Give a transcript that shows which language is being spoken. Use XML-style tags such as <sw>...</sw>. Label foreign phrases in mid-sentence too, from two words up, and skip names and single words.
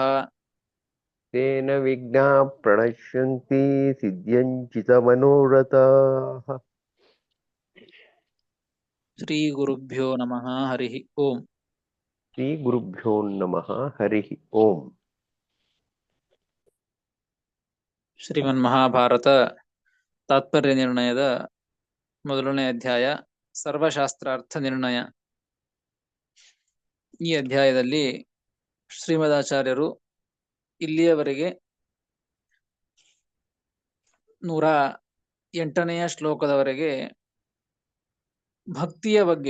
<sa>तेन विघ्नाः प्रणश्यन्ति सिद्ध्यञ्चितमनोरथाः श्रीगुरुभ्यो नमः हरिः ओम्। श्रीगुरुभ्यो नमः हरिः ओम्।</sa> <kn>ಶ್ರೀಮನ್ಮಹಾಭಾರತ ತಾತ್ಪರ್ಯ ನಿರ್ಣಯದ ಮೊದಲನೇ ಅಧ್ಯಾಯ ಸರ್ವಶಾಸ್ತ್ರಾರ್ಥ ನಿರ್ಣಯ. ಈ ಅಧ್ಯಾಯದಲ್ಲಿ ಶ್ರೀಮದಾಚಾರ್ಯರು ಇಲ್ಲಿಯವರೆಗೆ 108ನೆಯ ಶ್ಲೋಕದವರೆಗೆ ಭಕ್ತಿಯ ಬಗ್ಗೆ</kn>